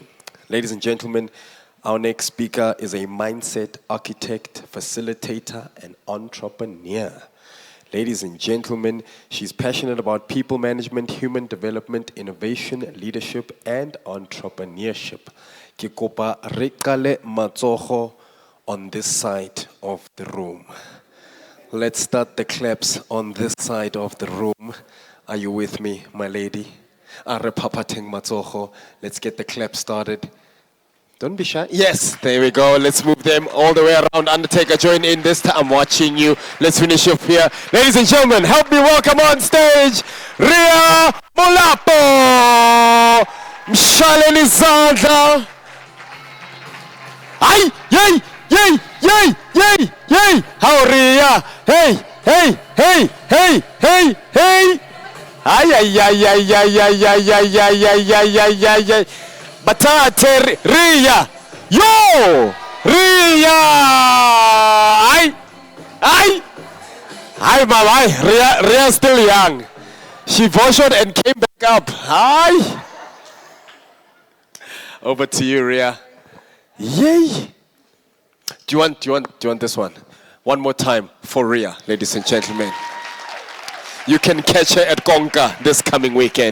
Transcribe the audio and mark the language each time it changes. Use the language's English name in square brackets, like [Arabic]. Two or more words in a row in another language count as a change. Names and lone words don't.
[English] Ladies and gentlemen, our next speaker is a mindset architect, facilitator, and entrepreneur. Ladies and gentlemen, she's passionate about people management, human development, innovation, leadership, and entrepreneurship. [Tswana] Ke kopa re qale matsogo [English] on this side of the room. Let's start the claps on this side of the room. Are you with me, my lady? [Tswana] Are papateng matsogo. [English] Let's get the clap started. Don't be shy. Yes, there we go. Let's move them all the way around. Undertaker, join in this time. I'm watching you. Let's finish up here. Ladies and gentlemen, help me welcome on stage, Ria Mulapo. [Zulu] Mshaleni Zandla. Ay, yay, yay, yay, yay, yay. How Ria? Hey, hey, hey, hey, hey, hey. Ay, ay, ay, ay, ay, ay, ay, ay, ay, ay, ay, ay, ay, ay. Batate Ria. Yo! Ria! Ay! Ay! [English] Hi, Mama. Ria's still young. She voted and came back up. Hi! Over to you, Ria. Yay! Do you want this one? One more time for Ria, ladies and gentlemen. You can catch her at Konka this coming weekend.